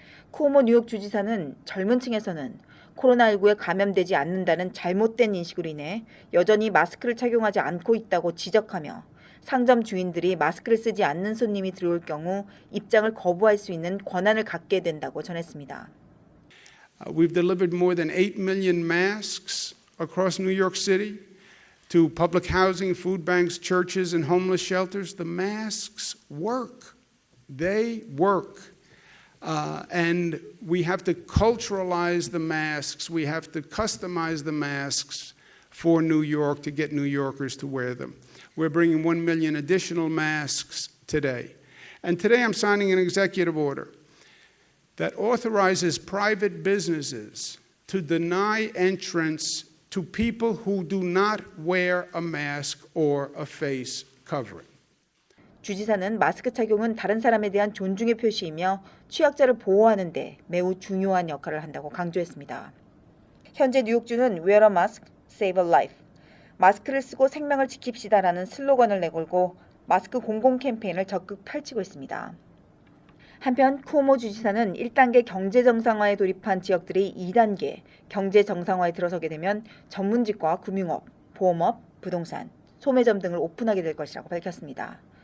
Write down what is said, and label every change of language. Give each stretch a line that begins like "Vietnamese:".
Korean: 쿠오모 뉴욕 주지사는 젊은 층에서는 코로나19에 감염되지 않는다는 잘못된 인식으로 인해 여전히 마스크를 착용하지 않고 있다고 지적하며 상점 주인들이 마스크를 쓰지 않는 손님이 들어올 경우 입장을 거부할 수 있는 권한을 갖게 된다고 전했습니다.
English: We've delivered more than 8 million masks across New York City to public housing, food banks, churches, and homeless shelters. The masks work. They work. And we have to culturalize the masks. We have to customize the masks for New York to get New Yorkers to wear them. We're bringing 1 million additional masks today. And today I'm signing an executive order that authorizes private businesses to deny entrance to people who do not wear a mask or a face covering.
Korean: 주지사는 마스크 착용은 다른 사람에 대한 존중의 표시이며 취약자를 보호하는 데 매우 중요한 역할을 한다고 강조했습니다. 현재 뉴욕주는
English: Wear a mask, save a life.
Korean: 마스크를 쓰고 생명을 지킵시다라는 슬로건을 내걸고 마스크 공공 캠페인을 적극 펼치고 있습니다. 한편 쿠오모 주지사는 1단계 경제 정상화에 돌입한 지역들이 2단계 경제 정상화에 들어서게 되면 전문직과 금융업, 보험업, 부동산, 소매점 등을 오픈하게 될 것이라고 밝혔습니다.